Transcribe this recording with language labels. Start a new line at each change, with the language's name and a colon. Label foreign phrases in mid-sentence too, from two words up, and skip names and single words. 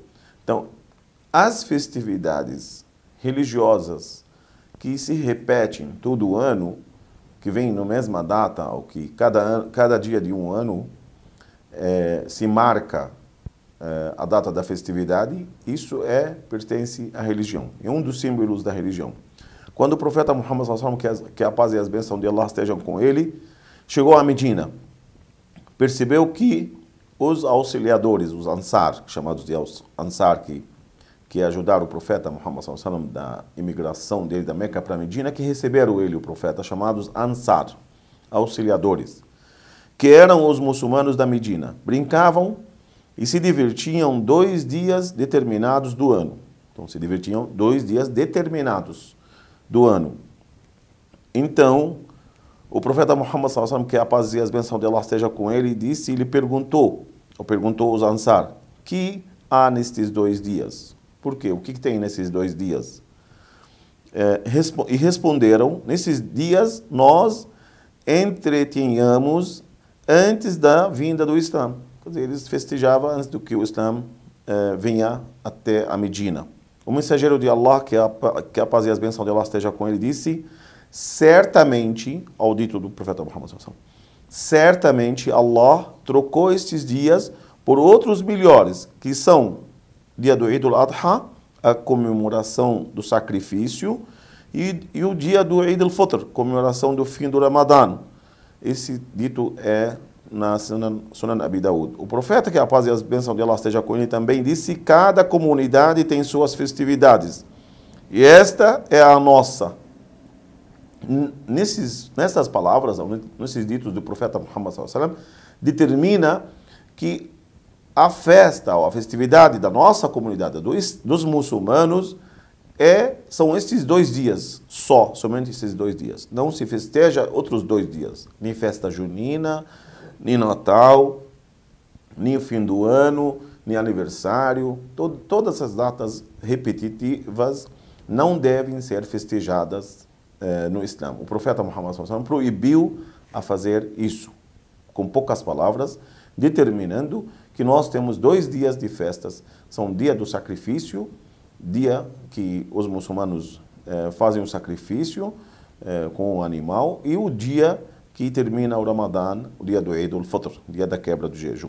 Portuguese: Então, as festividades religiosas que se repetem todo ano, que vêm na mesma data, ou que cada dia de um ano se marca a data da festividade, isso pertence à religião. É um dos símbolos da religião. Quando o profeta Muhammad
Arabic: صلى الله عليه وسلم,
Portuguese: que a paz e as bênçãos de Allah estejam com ele, chegou a Medina, percebeu que os auxiliadores, os Ansar, chamados de Ansar, que ajudaram o profeta Muhammad
Arabic: صلى الله عليه وسلم
Portuguese: da imigração dele da Meca para Medina, que receberam ele, o profeta, chamados Ansar, auxiliadores, que eram os muçulmanos da Medina, brincavam e se divertiam 2 dias determinados do ano. Então, se divertiam 2 dias determinados do ano. Então, o profeta Muhammad
Arabic: صلى الله عليه وسلم,
Portuguese: que a paz e as bênçãos de Allah esteja com ele, disse, ele perguntou aos Ansar, que há nestes 2 dias? Por quê? O que tem nesses 2 dias? E responderam, nesses dias nós entretinhamos antes da vinda do Islã. Quer dizer, eles festejavam antes do que o Islã venha até a Medina. O mensageiro de Allah, que a paz e as bênçãos de Allah esteja com ele, disse, certamente, ao dito do profeta Muhammad
Arabic: صلى الله عليه وسلم,
Portuguese: certamente Allah trocou estes dias por outros melhores, que são dia do Eid al-Adha, a comemoração do sacrifício, e o dia do Eid al-Fitr, comemoração do fim do Ramadã. Esse dito na Sunan Abi Dawud. O profeta, que a paz e as bênçãos de Allah esteja com ele, também disse, cada comunidade tem suas festividades, e esta é a nossa. Nessas palavras, nesses ditos do profeta Muhammad
Arabic: صلى الله عليه وسلم,
Portuguese: determina que a festa, ou a festividade da nossa comunidade, dos muçulmanos, são estes 2 dias, somente esses 2 dias. Não se festeja outros 2 dias, nem festa junina, nem Natal, nem o fim do ano, nem aniversário. Todas essas datas repetitivas não devem ser festejadas no Islã. O profeta Muhammad
Arabic: صلى الله عليه وسلم
Portuguese: proibiu a fazer isso, com poucas palavras, determinando que nós temos 2 dias de festas. São o dia do sacrifício, dia que os muçulmanos fazem o sacrifício com o animal, e o dia que termina o Ramadã, o dia do Eid al-Fitr, dia da quebra do jejum.